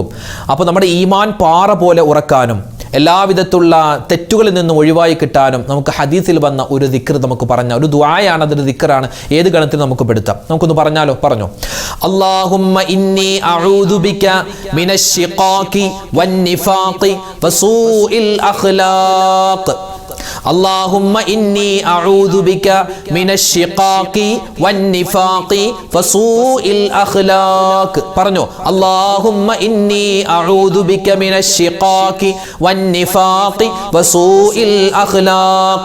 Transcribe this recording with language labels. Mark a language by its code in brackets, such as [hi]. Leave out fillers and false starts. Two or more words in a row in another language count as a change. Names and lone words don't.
[ml] അപ്പോൾ നമ്മുടെ ഈമാൻ പാറ പോലെ ഉറക്കാനും എല്ലാവിധത്തുള്ള തെറ്റുകളിൽ നിന്ന് ഒഴിവായി കിട്ടാനും നമുക്ക് ഹദീസിൽ വന്ന ഒരു ദിക്ർ നമുക്ക് പറഞ്ഞ ഒരു ദുആയാണ്. അതൊരു ദിക്റാണ്. ഏത് ഗണത്തിൽ നമുക്ക് പെടുത്താം? നമുക്കൊന്ന് പറഞ്ഞാലോ? പറഞ്ഞോ. [ar] اللهم إني أعوذ بك من الشقاق والنفاق وسوء الأخلاق. اللهم إني أعوذ بك من الشقاق والنفاق وسوء الأخلاق. [ml] പറഞ്ഞോ. [ar] اللهم إني أعوذ بك من الشقاق والنفاق وسوء الأخلاق.